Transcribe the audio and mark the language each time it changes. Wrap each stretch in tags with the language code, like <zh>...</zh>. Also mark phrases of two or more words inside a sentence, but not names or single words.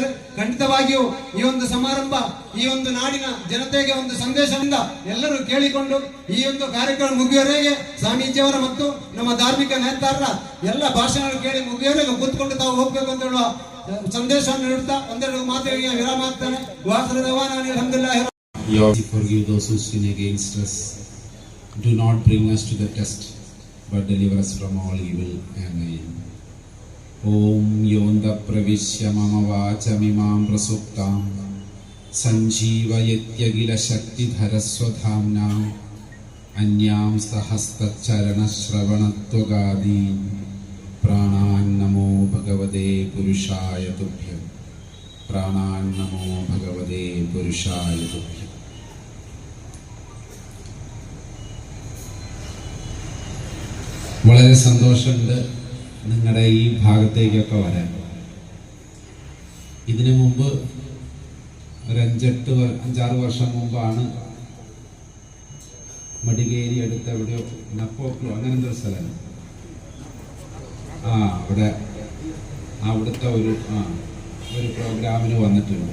<kn>ಖಂಡಿತವಾಗಿಯೂ ಈ ಒಂದು ಸಮಾರಂಭ ಈ ಒಂದು ನಾಡಿನ ಜನತೆಗೆ ಒಂದು ಸಂದೇಶದಿಂದ ಎಲ್ಲರೂ ಕೇಳಿಕೊಂಡು ಈ ಒಂದು ಕಾರ್ಯಕ್ರಮ ಮುಗಿಯುವವರೆಗೆ ಸ್ವಾಮೀಜಿಯವರ ಮತ್ತು ನಮ್ಮ ಧಾರ್ಮಿಕ ನೇತಾರರ ಎಲ್ಲ ಭಾಷಣಗಳು ಕೇಳಿ ಮುಗಿಯುವವರೆಗೆ ಕೂತ್ಕೊಂಡು ತಾವು ಹೋಗ್ಬೇಕು ಅಂತ ಹೇಳುವ ಸಂದೇಶವನ್ನು ನೀಡುತ್ತಾ ಒಂದೆರಡು ಮಾತುಗಳಿಗೆ ವಿರಾಮ ಆಗ್ತಾನೆ.</kn> <en>Forgive those who sin against us. Do not bring us to the test, but deliver us from all evil. Amen.</en> <sa>ॐ योन्द प्रविश्य मम वाचमिमाम् प्रसुक्तम् सञ्जीवयत्य शक्ति धरस्वधाम्ना अन्यम् सहस्तचरण श्रवणत्त्वगादि प्राणान् नमो भगवते पुरुषाय तुभ्यम् प्राणान् नमो भगवते पुरुषाय तुभ्यम्.</sa> <ml>വളരെ സന്തോഷമുണ്ട് നിങ്ങളുടെ ഈ ഭാഗത്തേക്കൊക്കെ വരാൻ. ഇതിനു മുമ്പ് ഒരു 5-6 വർഷം മുമ്പാണ് മടികേരി അടുത്ത എവിടെയോ നപ്പോക്ലോ അങ്ങനെ എന്തൊരു സ്ഥലമാണ് അവിടുത്തെ ഒരു പ്രോഗ്രാമിന് വന്നിട്ടുണ്ട്.</ml>